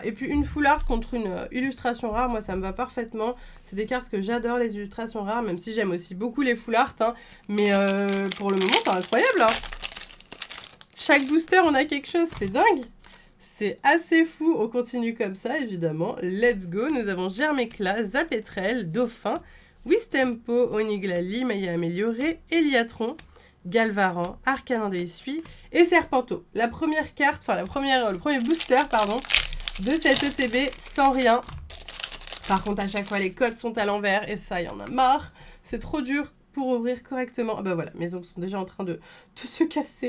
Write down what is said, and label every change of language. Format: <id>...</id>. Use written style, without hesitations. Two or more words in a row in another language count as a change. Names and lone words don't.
<fr>Et puis une</fr> <en>full art</en> <fr>contre une illustration rare, moi ça me va parfaitement. C'est des cartes que j'adore, les illustrations rares, même si j'aime aussi beaucoup les</fr> <en>full art.</en> <fr>Hein. Mais pour le moment, c'est incroyable. Hein. Chaque booster, on a quelque chose, c'est dingue. C'est assez fou. On continue comme ça, évidemment.</fr> <en>Let's go.</en> <fr>Nous avons Germécla, Zapetrel, Dauphin, Wistempo, Oniglali, Maya Améliorée, Eliatron, Galvaran, Arcanin de Essuie et Serpento. La première carte, enfin le premier booster, pardon, de cette ETB sans rien. Par contre, à chaque fois, les codes sont à l'envers et ça, il y en a marre. C'est trop dur pour ouvrir correctement. Ah bah voilà, mes ongles sont déjà en train de se casser.</fr>